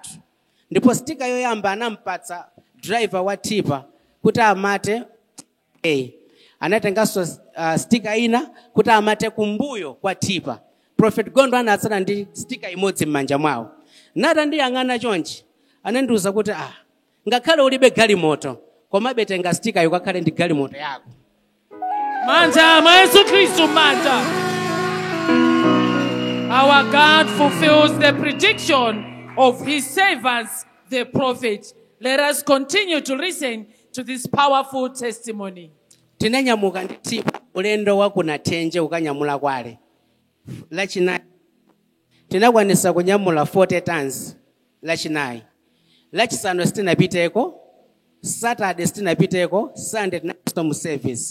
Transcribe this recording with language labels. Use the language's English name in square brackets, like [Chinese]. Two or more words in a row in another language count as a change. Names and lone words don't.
[Nyanja] Ndipo stika yoyamba anampatsa driver wa tipa kuti amate anatenganso stika ina kuti amate kumbuyo kwa tipa. Prophet Gondwe anatsala ndi stika imodzi m'manja mwawo. Nata ndiyang'ana chonchi anandiuza kuti ngakhale ulibe galimoto komabe tenga stika yukakhale ndi galimoto yako. Manja Yesu Kristu manja. [English] Our God fulfills the prediction of his servants, the prophet. Let us continue to listen to this powerful testimony. [Nyanja] Tinanyamuka ndi tipa ulendo wa kuna Tenje ukanyamula kwale. Lachinayi tinakwanisa kunyamula 40 tons lachinayi. Lachisanu sitinapiteko, Saturday sitinapiteko, Sunday tinapita mu service.